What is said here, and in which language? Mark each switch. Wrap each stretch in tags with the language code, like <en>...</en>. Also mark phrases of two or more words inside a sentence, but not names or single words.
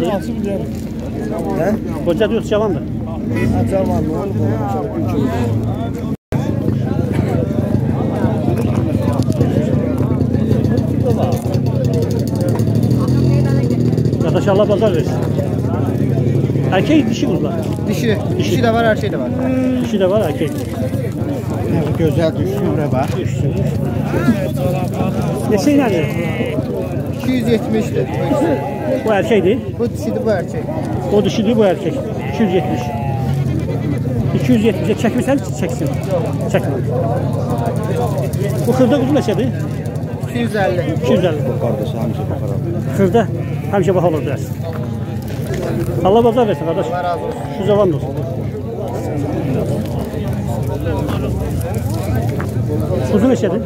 <az>Qocadır yoxsa cavandır?</az> <tr>Cavan mı?</tr> <az>Qardaş Allah bazar versin.</az> <tr>Erkek dişi kuzular. Dişi. Dişi de var, her şey de var. Dişi de var erkek. Güzel düşsün buraya bak.</tr> <az>Neçə ilədir? 270'dir. Bu erkekdir. Bu dişidir, bu erkek. O dişidir, bu erkek. 270. 270'e çəkmirsən, çəksin. Çəkmə. Bu xırda kuzu neçədir? 250. 250. Xırda həmişə baha olur biraz. Allah bazar versin qardaş. Allah razı olsun. Şu zaman olsun. Kuzu neçədir?</az>